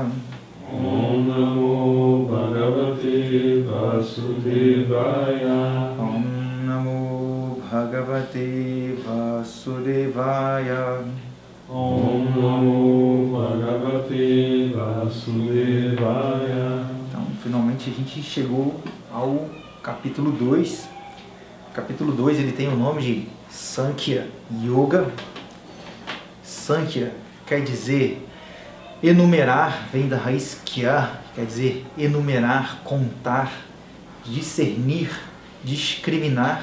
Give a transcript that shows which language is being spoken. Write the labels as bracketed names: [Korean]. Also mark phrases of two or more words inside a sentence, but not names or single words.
[Sanskrit] ओम् नमो भगवते वासुदेवाय. ओम् नमो भगवते वासुदेवाय. ओम् नमो भगवते वासुदेवाय. [Portuguese] Então, finalmente a gente chegou ao capítulo 2. O capítulo 2 ele tem o nome de Sankhya Yoga. Sankhya quer dizer enumerar, vem da raiz kya, quer dizer enumerar, contar, discernir, discriminar.